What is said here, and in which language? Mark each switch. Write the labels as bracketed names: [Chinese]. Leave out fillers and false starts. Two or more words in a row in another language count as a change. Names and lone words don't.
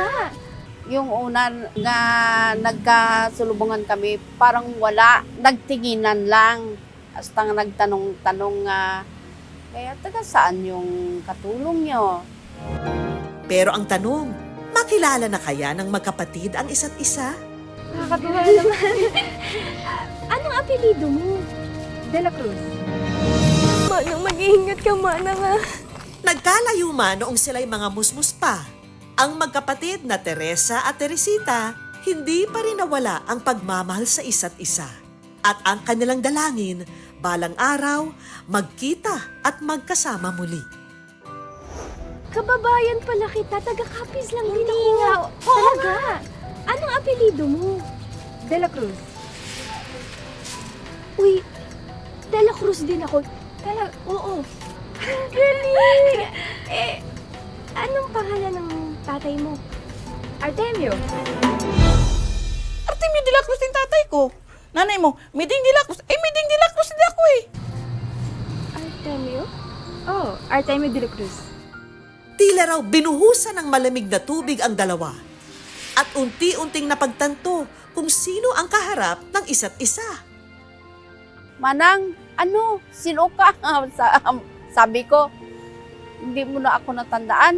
[Filipino] Yung una nga nagkasulubungan kami, parang wala, nagtinginan lang. Hasta nga nagtanong-tanong nga, kaya taga saan yung katulong nyo? Pero ang tanong, makilala na kaya ng magkapatid ang isa't isa? Nakakatuwa naman. Anong apelido mo? De la Cruz. Manang, mag-iingat ka, Manang, ha? Nagkalayo man noong sila'y mga musmus pa. Ang magkapatid na Teresa at Teresita, hindi pa rin nawala ang pagmamahal sa isa't isa. At ang kanilang dalangin, balang araw, magkita at magkasama muli. Kababayan pala kita. Taga Capiz lang din ako. nga. Talaga? Anong apelido mo? De la Cruz. Uy, De La Cruz din ako. Oo. Galing! Anong pangalan ng tatay mo? Artemio. Artemio de la Cruz yung tatay ko. Nanay mo, Miding de la Cruz. Miding de la Cruz din ako eh. Artemio? Oh, Artemio de la Cruz. Tila raw binuhusan ng malamig na tubig ang dalawa. At unti-unting napagtanto kung sino ang kaharap ng isa't isa. Manang, sino ka? Sabi ko, hindi mo na ako natandaan.